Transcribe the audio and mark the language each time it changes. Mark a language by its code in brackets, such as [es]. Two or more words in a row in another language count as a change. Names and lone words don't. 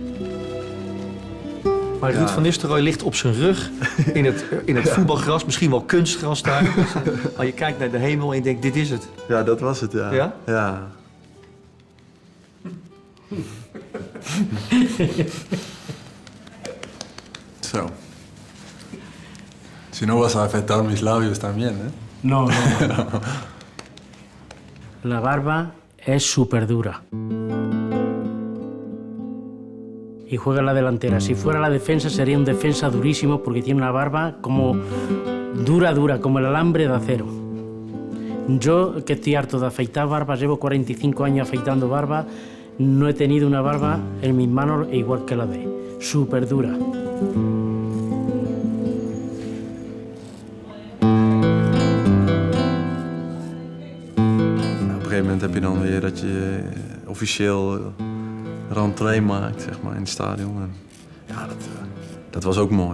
[nl] Maar Ruud van Nistelrooy ligt op zijn rug in het voetbalgras, misschien wel kunstgras daar. Maar je kijkt naar de hemel en je denkt, dit is het. Ja, dat was het, ja. Ja? Ja. Zo. [es] Si no vas a afectar mis labios también, ¿eh? No, no, no. La barba es súper dura. Y juega en la delantera. Si fuera la defensa sería un defensa durísimo porque tiene una barba como dura, como el alambre de acero. Yo, que estoy harto de afeitar barbas, llevo 45 años afeitando barba, no he tenido una barba en mis manos igual que la de él. Súper dura. [nl] Op een gegeven moment heb je dan weer dat je officieel rentree maakt, zeg maar, in het stadion. En ja, dat was ook mooi.